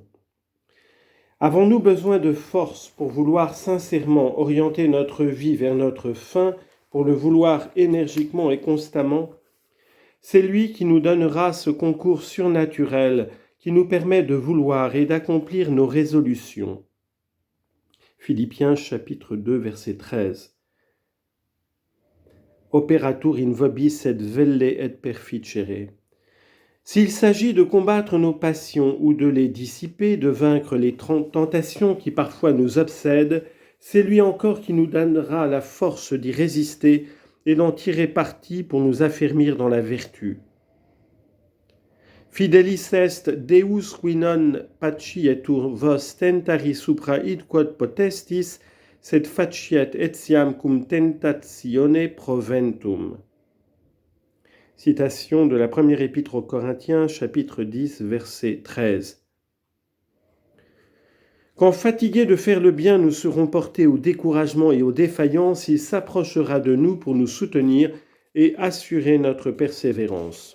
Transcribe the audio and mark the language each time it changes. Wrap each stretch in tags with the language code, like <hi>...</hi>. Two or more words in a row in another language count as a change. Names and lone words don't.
<fr>Avons-nous besoin de force pour vouloir sincèrement orienter notre vie vers notre fin, pour le vouloir énergiquement et constamment ? C'est lui qui nous donnera ce concours surnaturel qui nous permet de vouloir et d'accomplir nos résolutions. Philippiens chapitre 2 verset 13.</fr> <la>Operatur in vobis et velle et perficere.</la> <fr>S'il s'agit de combattre nos passions ou de les dissiper, de vaincre les tentations qui parfois nous obsèdent, c'est lui encore qui nous donnera la force d'y résister et d'en tirer parti pour nous affermir dans la vertu.</fr> <la>Fidelis est Deus qui non pacietur vos tentari supra id quod potestis, sed faciet etiam cum tentatione proventum.</la> <fr>Citation de la première épître aux Corinthiens, chapitre 10, verset 13. Quand fatigués de faire le bien, nous serons portés au découragement et aux défaillances, il s'approchera de nous pour nous soutenir et assurer notre persévérance.</fr>